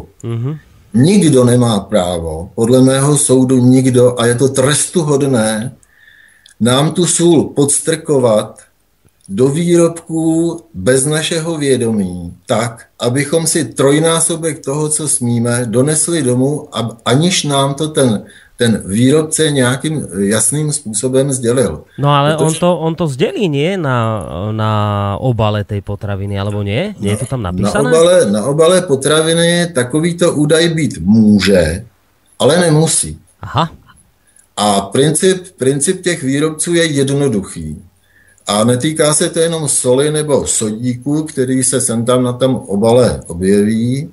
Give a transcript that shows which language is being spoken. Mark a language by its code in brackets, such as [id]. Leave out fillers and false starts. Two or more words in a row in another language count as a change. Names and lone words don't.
[cs] Nikdo nemá právo, podle mého soudu nikdo, a je to trestuhodné, nám tu sůl podstrkovat do výrobků bez našeho vědomí, tak, abychom si trojnásobek toho, co smíme, donesli domů, aniž nám to ten výrobce nějakým jasným způsobem sdělil. [sk] No ale on to sdělí, nie? Na obale tej potraviny, alebo nie? Nie je to tam napísané? [cs] Na obale potraviny takovýto údaj být může, ale nemusí. Aha. A princip těch výrobců je jednoduchý. A netýká se to jenom soli nebo sodíku, který se sem tam na tom obale objeví.